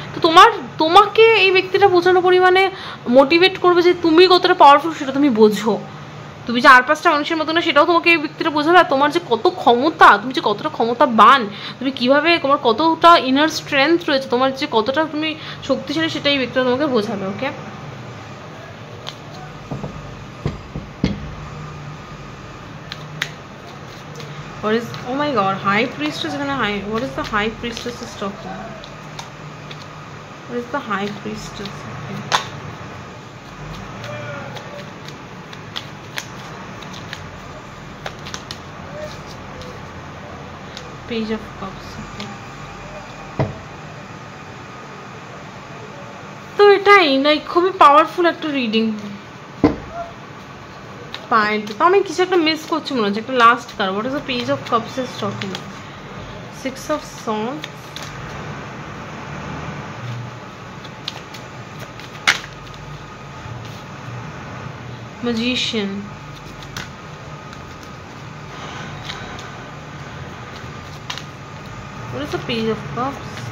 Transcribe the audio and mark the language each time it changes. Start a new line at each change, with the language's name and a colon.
Bangla: তো তোমাকে এই ব্যক্তিটা প্রচণ্ড পরিমাণে মোটিভেট করবে যে তুমি কতটা পাওয়ারফুল সেটা তুমি বোঝো, তুমি যে আর 5টা মানুষের মতো না সেটাও তোমাকে এই ব্যক্তিটা বোঝাবে। আর তোমার যে কত ক্ষমতা, তুমি যে কতটা ক্ষমতাবান, তুমি কিভাবে, তোমার কতটা ইনার স্ট্রেংথ রয়েছে, তোমার যে কতটা তুমি শক্তিশালী, সেটা এই ব্যক্তিটা তোমাকে বোঝাবে।
English: Okay, what is, oh my god, High Priestess, what is the High Priestess is talking about? What is the High Priestess? Okay. Page of Cups. Okay.
Bangla: তো এটাই লাইক খুবই পাওয়ারফুল একটা রিডিং পাইল। তো আমি কিছু একটা মিস করছি মনে হচ্ছে, একটা last card.
English: What is the page of cups is talking? 6 of Swords, Magician, what is the Page of Cups?